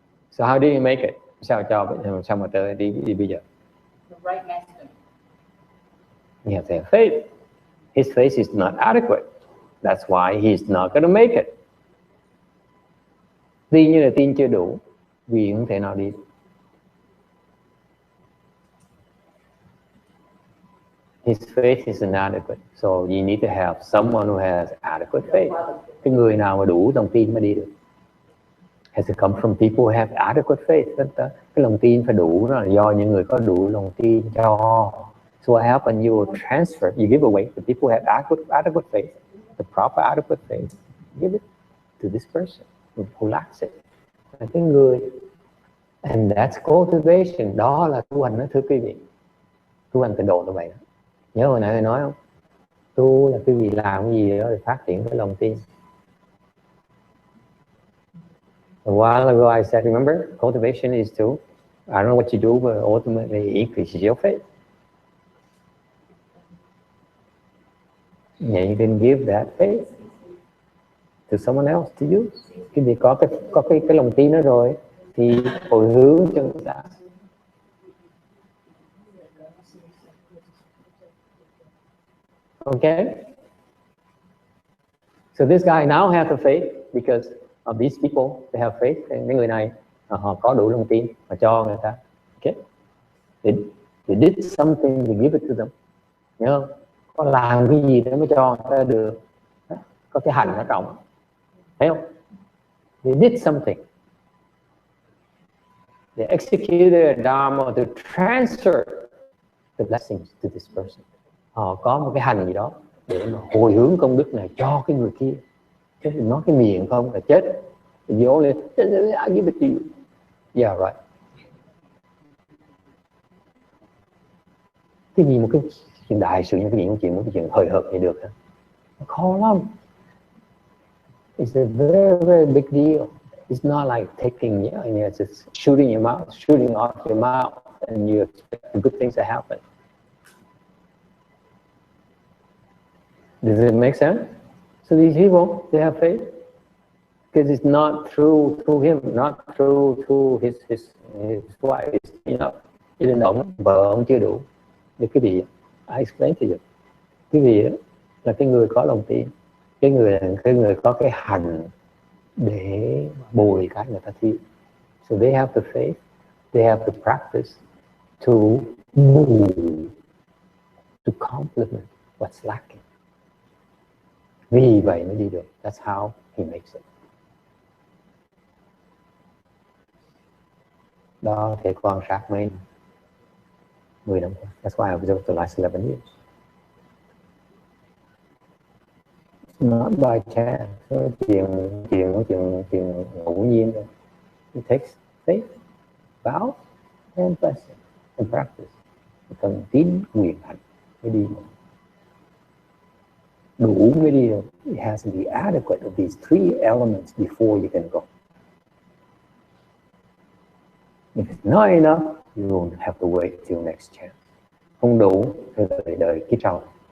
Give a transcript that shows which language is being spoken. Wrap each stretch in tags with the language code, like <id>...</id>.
<en>So how did he make it?</en> <vi>Sao mà tới đi bây giờ?</vi> <en>The right master. You have to have faith. His faith is not adequate. That's why he's not going to make it.</en> <vi>Tin như là tin chưa đủ, vì không thể nào đi.</vi> <en>His faith is inadequate. So you need to have someone who has adequate faith.</en> <vi>Cái người nào mà đủ lòng tin mới đi được.</vi> <en>Has to come from people who have adequate faith.</en> <vi>Cái lòng tin phải đủ, đó là do những người có đủ lòng tin cho.</vi> <en>So what happens? You will transfer, you give away to people who have adequate faith, the proper adequate faith. Give it to this person who lacks it.</en> <vi>Là cái người.</vi> <en>And that's cultivation.</en> <vi>Đó là tu hành đó, thưa quý vị. Tu hành tịnh độ như vậy đó. Nhớ hồi nãy tôi nói không? Tu là quý vị làm cái gì đó để phát triển cái lòng tin.</vi> <en>A while ago I said, remember, cultivation is to, I don't know what you do, but ultimately it increases your faith. And you can give that faith to someone else to use.</en> <vi>Khi vì có cái lòng tin đó rồi thì hồi hướng cho người ta.</vi> <en>Okay? So this guy now has the faith because of these people, they have faith.</en> <vi>Những người này họ có đủ lòng tin mà cho người ta.</vi> <en>Okay? They did something to give it to them.</en> <vi>Nhớ không? Có làm cái gì để mới cho người ta được. Có cái hành ở trong. Thấy không?</vi> <en>They did something. They executed a dharma to transfer the blessings to this person.</en> <vi>Họ có một cái hành gì đó để mà hồi hướng công đức này cho cái người kia. Chứ nói cái miệng không là chết.</vi> <en>You only, I give it to you. Yeah, right.</en> <vi>Cái gì một cái chuyện đại sự như cái chuyện một cái chuyện hời hợt này được hả? Khó lắm.</vi> <en>It's a very, very big deal. It's not like taking, it's just shooting off your mouth, and you expect good things to happen. Does it make sense? So these people, they have faith because it's not through him, not through his wife.</en> <vi>Cho nên vợ ông chưa đủ. Thì cái gì?</vi> <en>I explain to you.</en> <vi>Cái gì là cái người có lòng tin, cái người có cái hành để bồi cái người ta thiếu.</vi> <en>So they have the faith, they have the practice to move, to complement what's lacking.</en> <vi>Vì vậy mới đi được.</vi> <en>That's how he makes it.</en> <vi>Đó thể quan sát mấy 10 năm qua.</vi> <en>That's why I observed the last 11 years. It's not by chance.</en> <vi>Chuyện ngẫu nhiên đâu.</vi> <en>It takes faith, vow, and blessing, and practice.</en> <vi>Cần tín nguyện hành mới đi được. Đủ mới đi được.</vi> <en>It has to be adequate of these three elements before you can go. If it's not enough, you will have to wait till next chance.</en> <vi>Không đủ, thì đợi kiếp sau.</vi>